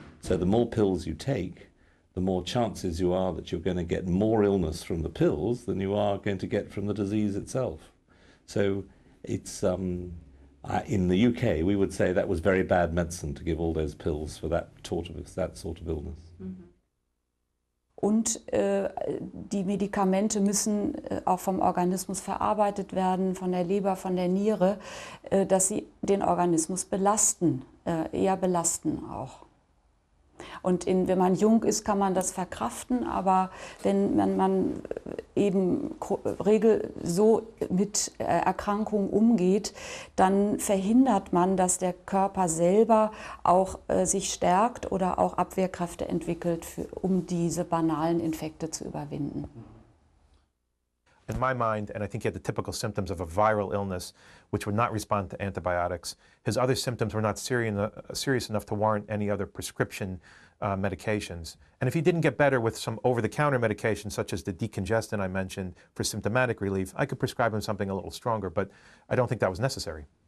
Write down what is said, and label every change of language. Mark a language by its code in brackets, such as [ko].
[en] So the more pills you take, the more chances you are that you're going to get more illness from the pills than you are going to get from the disease itself. So it's in the UK, we would say that was very bad medicine to give all those pills for that sort of illness. Mm-hmm. [de] Und die Medikamente müssen auch vom Organismus verarbeitet werden, von der Leber, von der Niere, dass sie den Organismus belasten, eher belasten auch. Und wenn man jung ist, kann man das verkraften, aber wenn man eben so mit Erkrankungen umgeht, dann verhindert man, dass der Körper selber auch sich stärkt oder auch Abwehrkräfte entwickelt, um diese banalen Infekte zu überwinden. [en] In my mind, and I think he had the typical symptoms of a viral illness, which would not respond to antibiotics. His other symptoms were not serious enough to warrant any other prescription medications. And if he didn't get better with some over-the-counter medications, such as the decongestant I mentioned for symptomatic relief, I could prescribe him something a little stronger, but I don't think that was necessary.